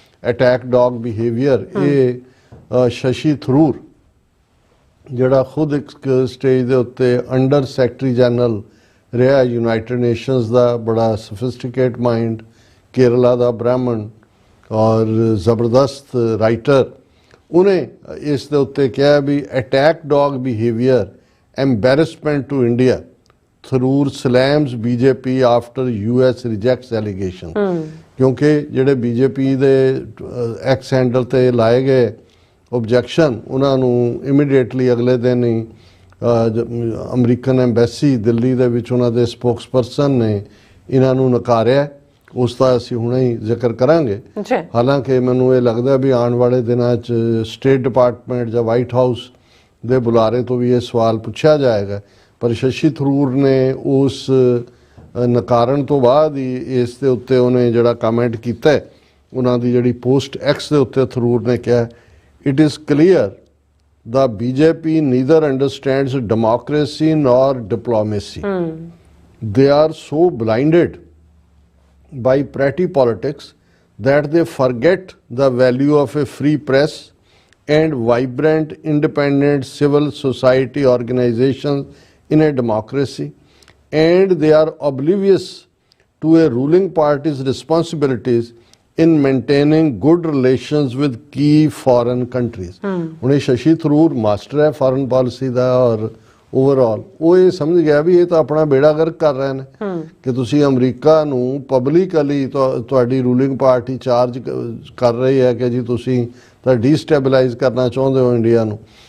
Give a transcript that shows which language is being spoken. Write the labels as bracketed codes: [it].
[en] attack dog behaviour, [pa] ਇਹ ਸ਼ਸ਼ੀ ਥਰੂਰ ਜਿਹੜਾ ਖੁਦ ਇੱਕ ਸਟੇਜ ਦੇ ਉੱਤੇ ਅੰਡਰ ਸੈਕਟਰੀ ਜਨਰਲ ਰਿਹਾ ਯੂਨਾਈਟਿਡ ਨੇਸ਼ਨਸ ਦਾ, ਬੜਾ ਸਫਿਸਟੀਕੇਟ ਮਾਈਂਡ, ਕੇਰਲਾ ਦਾ ਬ੍ਰਾਹਮਣ ਔਰ ਜ਼ਬਰਦਸਤ ਰਾਈਟਰ, ਉਹਨੇ ਇਸ ਦੇ ਉੱਤੇ ਕਿਹਾ ਵੀ attack dog behaviour [en] embarrassment to India. Tharoor slams BJP after US rejects allegation. [pa] ਕਿਉਂਕਿ ਜਿਹੜੇ BJP ਦੇ ਐਕਸ ਹੈਂਡਲ ਤੇ ਲਾਏ ਗਏ ਆਬਜੈਕਸ਼ਨ, ਉਹਨਾਂ ਨੂੰ ਇਮੀਡੀਏਟਲੀ ਅਗਲੇ ਦਿਨ ਹੀ ਅਮਰੀਕਨ ਐਮਬੈਸੀ ਦਿੱਲੀ ਦੇ ਵਿੱਚ ਉਹਨਾਂ ਦੇ ਸਪੋਕਸਪਰਸਨ ਨੇ ਇਹਨਾਂ ਨੂੰ ਨਕਾਰਿਆ। ਉਸ ਦਾ ਅਸੀਂ ਹੁਣੇ ਹੀ ਜ਼ਿਕਰ ਕਰਾਂਗੇ। ਹਾਲਾਂਕਿ ਮੈਨੂੰ ਇਹ ਲੱਗਦਾ ਵੀ ਆਉਣ ਵਾਲੇ ਦਿਨਾਂ 'ਚ ਸਟੇਟ ਡਿਪਾਰਟਮੈਂਟ ਜਾਂ ਵਾਈਟ ਹਾਊਸ ਦੇ ਬੁਲਾਰੇ ਤੋਂ ਵੀ ਇਹ ਸਵਾਲ ਪੁੱਛਿਆ ਜਾਏਗਾ। ਪਰ ਸ਼ਸ਼ੀ ਥਰੂਰ ਨੇ ਉਸ ਨਕਾਰਨ ਤੋਂ ਬਾਅਦ ਹੀ ਇਸ ਦੇ ਉੱਤੇ ਉਹਨੇ ਜਿਹੜਾ ਕਮੈਂਟ ਕੀਤਾ, ਉਹਨਾਂ ਦੀ ਜਿਹੜੀ ਪੋਸਟ ਐਕਸ ਦੇ ਉੱਤੇ ਥਰੂਰ ਨੇ ਕਿਹਾ, [en] It is clear the BJP neither understands democracy nor diplomacy. They are so blinded by petty politics that they forget the value of a free press and vibrant independent civil society organizations in a democracy, and they are oblivious to a ruling party's responsibilities in maintaining good relations with key foreign countries. [pa] ਹੁਣ ਇਹ Shashi Tharoor master ਹੈ foreign policy ਦਾ ਔਰ overall ਉਹ ਇਹ ਸਮਝ ਗਿਆ ਵੀ ਇਹ ਤਾਂ ਆਪਣਾ ਬੇੜਾ ਗਰਕ ਕਰ ਰਹੇ ਨੇ ਕਿ ਤੁਸੀਂ ਅਮਰੀਕਾ ਨੂੰ ਪਬਲਿਕਲੀ ਤੁਹਾਡੀ ਰੂਲਿੰਗ ਪਾਰਟੀ ਚਾਰਜ ਕਰ ਰਹੀ ਹੈ ਕਿ ਜੀ ਤੁਸੀਂ ਤਾਂ ਡੀਸਟੈਬਲਾਈਜ਼ ਕਰਨਾ ਚਾਹੁੰਦੇ ਹੋ ਇੰਡੀਆ ਨੂੰ।